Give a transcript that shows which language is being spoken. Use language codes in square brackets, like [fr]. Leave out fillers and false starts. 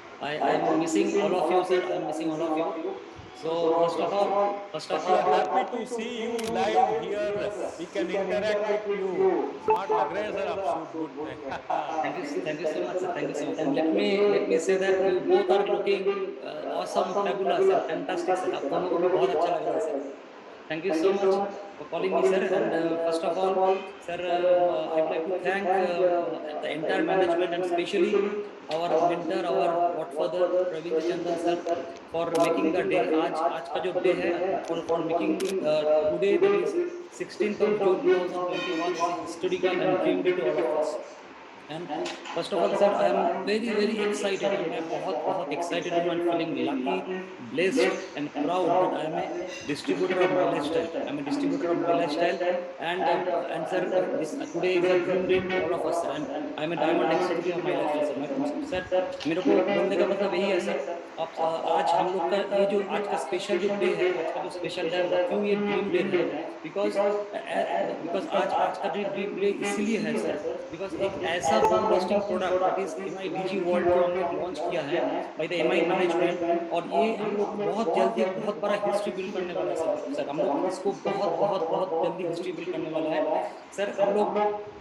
[en] I'm missing all of you, sir. I'm missing all of you. So first of all, We are happy to see you live here. We can interact with you. [hi] Smart लग रहे हैं sir आप, suit boot में. [en] thank you so much, sir. Thank you so much. And let me say that you both are looking awesome, fabulous, sir. Fantastic, sir. [hi] आप दोनों को भी बहुत अच्छा लग रहा है, sir. [en] Thank you so much for calling me, sir. And first of all, sir, I'd like to thank the entire management and especially our mentor, our godfather, Praveen Chandan sir, for making the day. [hi] आज का जो day है, [en] for making today, that is 16th of June 2021, is historical and dream day to all of us. And first of all, sir, I am very excited. [hi] मैं बहुत [en] excited and I'm feeling lucky, blessed and proud that I am a distributor of my lifestyle. I am a distributor of my lifestyle, and sir, this today is a dream day to all of us, sir. And I am a diamond executive of my lifestyle, sir. [hi] Sir, मेरे को बोलने का मतलब यही है, sir. आप आज हम लोग का ये जो आज का स्पेशल जो डे है, आज का जो स्पेशल डे है, क्यों ये ड्रीम डे है? बिकॉज आज का जो ड्रीम डे इसलिए है, सर, बिकॉज एक ऐसा बम bursting product [en] that is [hi] MI DG world को हमने लॉन्च किया है बाय द MI मैनेजमेंट, और ये हम लोग बहुत जल्दी बहुत बड़ा हिस्ट्री बिल्ड करने वाला है, सर. हम लोग इसको बहुत जल्दी हिस्ट्री बिल्ड करने वाला है, सर. हम लोग